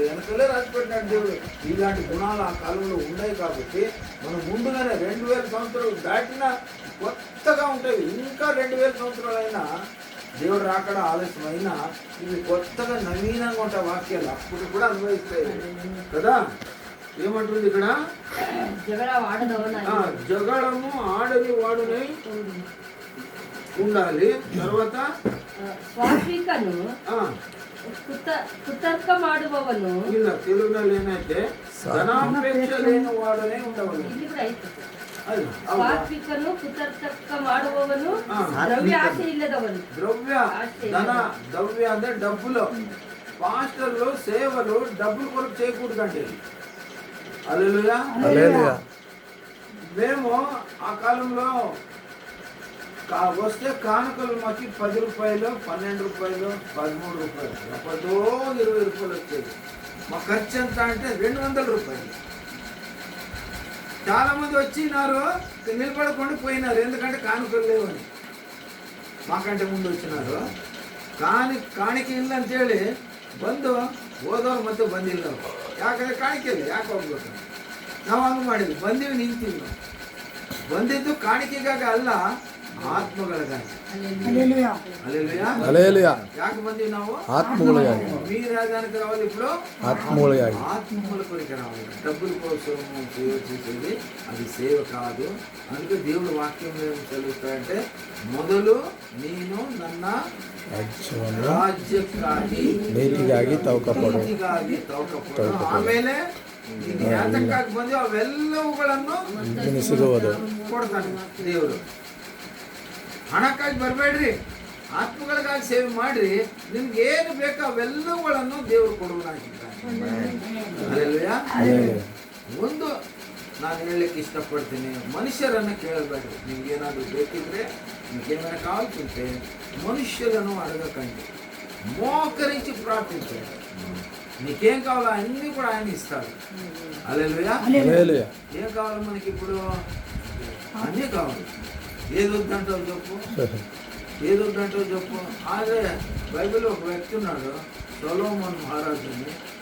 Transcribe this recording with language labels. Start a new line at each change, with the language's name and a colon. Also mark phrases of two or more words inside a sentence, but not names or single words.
Telugu: వెనకలే రాసిపెట్టినాడు దేవుడు ఇలాంటి గుణాలు ఆ కాలంలో ఉన్నాయి కాబట్టి మనం ముందుగానే 2000 సంవత్సరాలు దాటినా కొత్తగా ఉంటాయి ఇంకా 2000 సంవత్సరాలు అయినా దేవుడు రాకడ ఆలస్యమైనా ఇవి కొత్తగా నవీనంగా ఉంటాయి వాక్యాలు అప్పుడు కూడా అనుభవిస్తాయి కదా ఏమంటుంది ఇక్కడ జగడము ఆడని వాడునై ఉండాలి తర్వాత
Kannada: ಸ್ವಾತ್ವಿಕನು ಕುತರ್ಕ ಮಾಡುವವನು ಇಲ್ಲ తెలుగుನಲ್ಲಿ ಏನೈತೆ
Telugu: ಧನಾಪೇಕ್ಷ లేని వాడునే ఉండవాలి
Kannada: ಸ್ವಾತ್ವಿಕನು ಕುತರ್ಕ ಮಾಡುವವನು ದ್ರವ್ಯ ಆಸೆ ಇಲ್ಲದವನು
Telugu: ద్రవ్య అంటే డబ్బులు పాస్టర్లు సేవలు డబ్బులు కొరకు చేయకూడదండి హల్లెలూయా మేము ఆ కాలంలో వస్తే కానుకలు మాకు 10 రూపాయలు 12 రూపాయలు 13 రూపాయలు ఎప్పుడో 20 రూపాయలు వచ్చేది మా ఖర్చు ఎంత అంటే 200 రూపాయలు చాలా మంది వచ్చినారు నిలబడకుండా పోయినారు ఎందుకంటే కానుకలు లేవని మాకంటే ముందు వచ్చినారు
Kannada: ಕಾಣಿಕೆ ಇಲ್ಲ ಅಂತೇಳಿ ಬಂದು ಹೋದವ್ರು ಮತ್ತೆ ಬಂದಿಲ್ಲ ಯಾಕಂದ್ರೆ ಕಾಣಿಕೆ ಇಲ್ಲ ಯಾಕೆ ಹೋಗ್ಬೇಕು ನಾವು ಹಂಗೆ ಮಾಡಿದ್ವಿ ಬಂದೀವಿ ನಿಂತೀವಿ ನಾವು ಬಂದಿದ್ದು ಕಾಣಿಕೆಗಾಗಿ ಅಲ್ಲ ಆತ್ಮಗಳಿಗಾಗಿ ಯಾಕೆ ಬಂದೀವಿ ನಾವು
Telugu: ఆత్మములుగాని మీ రాజానికి రావాలి ఇప్పుడు ఆత్మములుగాని ఆత్మల కొరికి రావాలి డబ్బుల కోసం సేవ చేసేది అది సేవ కాదు అందుకే దేవుడు వాక్యం ఏం చదువుతాడంటే మొదలు నేను
Kannada: ನನ್ನ ರಾಜ್ಯಕ್ಕಾಗಿ ನೀತಿಗಾಗಿ ತವಕಪಡು ಆಮೇಲೆ ನೀನು ಯಾತಕ್ಕಾಗಿ ಬಂದೆಯೋ ಅವೆಲ್ಲವುಗಳನ್ನು ಸಿಗುವುದು ಕೊಡ್ತಾನೆ ದೇವರು ಹಣಕ್ಕಾಗಿ ಬರಬೇಡ್ರಿ ಆತ್ಮಗಳಿಗಾಗಿ ಸೇವೆ ಮಾಡ್ರಿ ನಿಮ್ಗೆ ಏನು ಬೇಕೋ ಅವೆಲ್ಲವುಗಳನ್ನು ದೇವರು ಕೊಡುವನಾಗಿದ್ದಾನೆ ಒಂದು ನಾನು ಹೇಳಲಿಕ್ಕೆ ಇಷ್ಟಪಡ್ತೀನಿ
Telugu: మనుషులను
Kannada: ಕೇಳಬೇಡ್ರಿ ನಿಮ್ಗೆ ಏನಾದರೂ ಬೇಕಿದ್ರೆ
Telugu: మీకేమైనా కావాల్సింటే మనుషులను అడగకండి మోకరించి ప్రార్థించండి నీకేం కావాలో అన్నీ కూడా ఆయన ఇస్తాడు హల్లెలూయా ఏం కావాలి మనకి ఇప్పుడు అన్నీ కావాలి ఏది వద్దంటావు చెప్పు ఏది వద్దంటావు చెప్పు అదే బైబిల్లో ఒక వ్యక్తి ఉన్నాడు సొలొమోన్ మహారాజుని